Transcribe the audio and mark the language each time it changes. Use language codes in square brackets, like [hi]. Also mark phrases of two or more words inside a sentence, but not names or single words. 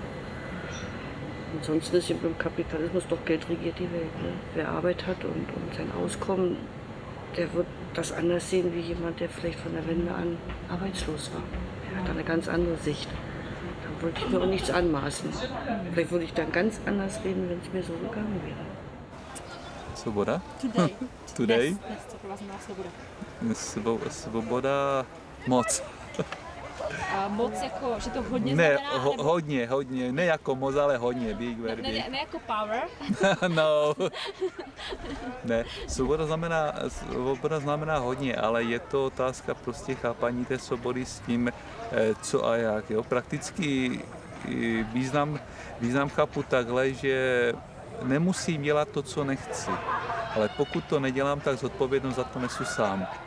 [de] Ansonsten ist im Kapitalismus doch Geld regiert die Welt. Ne? Wer Arbeit hat und sein Auskommen, der wird das anders sehen wie jemand, der vielleicht von der Wende an arbeitslos war. Der hat eine ganz andere Sicht. Da wollte ich mir auch nichts anmaßen. Vielleicht würde ich dann ganz anders reden, wenn es mir so gegangen wäre. [cs] Svoboda? [en] Today. [cs] Svoboda moc. A moc jako, že to hodně ne, znamená? Hodně, ne jako moc, ale hodně, [en] big, very big. [cs] Ne jako power? No. Ne, svoboda znamená hodně, ale je to otázka prostě chápání té svobody s tím, co a jak. Jo? Prakticky význam chápu takhle, že nemusím dělat to, co nechci, ale pokud to nedělám, tak zodpovědnost za to nesu sám.